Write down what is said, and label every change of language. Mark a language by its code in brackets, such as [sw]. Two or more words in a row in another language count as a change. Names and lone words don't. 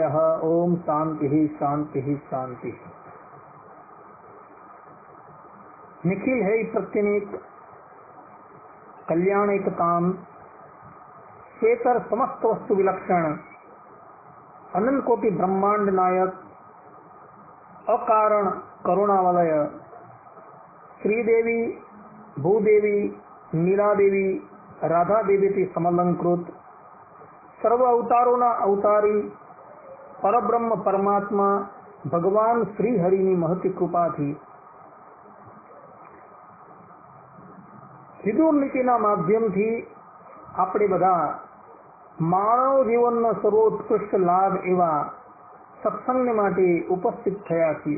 [sa] ओम शांति शांति शांति। निखिल है प्रत्यनीक कल्याणिकताम श्वेतर समस्त वस्तु विलक्षण अनंत कोटि ब्रह्मांड नायक अकारण करुणावलय श्रीदेवी भूदेवी नीलादेवी राधा देवी [gu] થી સમલંકૃત સર્વ અવતારોના અવતારી પરબ્રહ્મ પરમાત્મા ભગવાન શ્રી હરિની મહતી કૃપાથી વિદુર નીતિના માધ્યમથી આપણે બધા માનવ જીવનનો સર્વોત્કૃષ્ટ લાભ એવા સત્સંગ માટે ઉપસ્થિત થયા છીએ।